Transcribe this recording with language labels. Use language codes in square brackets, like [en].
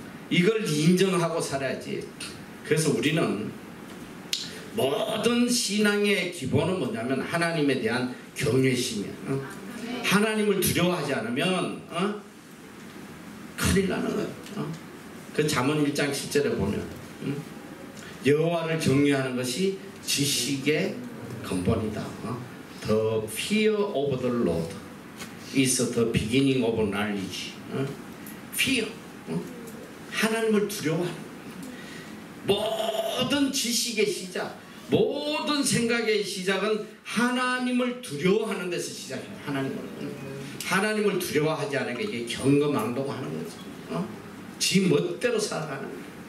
[ko] 이걸 인정하고 살아야지. 그래서 우리는 모든 신앙의 기본은 뭐냐면 하나님에 대한 경외심이야. 하나님을 두려워하지 않으면 큰일 나는 거야. 그 잠언 1장 10절에 보면 여호와를 경외하는 것이 지식의 근본이다. [en] The fear of the Lord is the beginning of knowledge. [ko] fear, 하나님을 두려워하는 모든 지식의 시작, 모든 생각의 시작은 하나님을 두려워하는 데서 시작해요. 하나님을 두려워하지 않으니까 이게 경거망동하는 거지. 지 멋대로 살아가는 거야.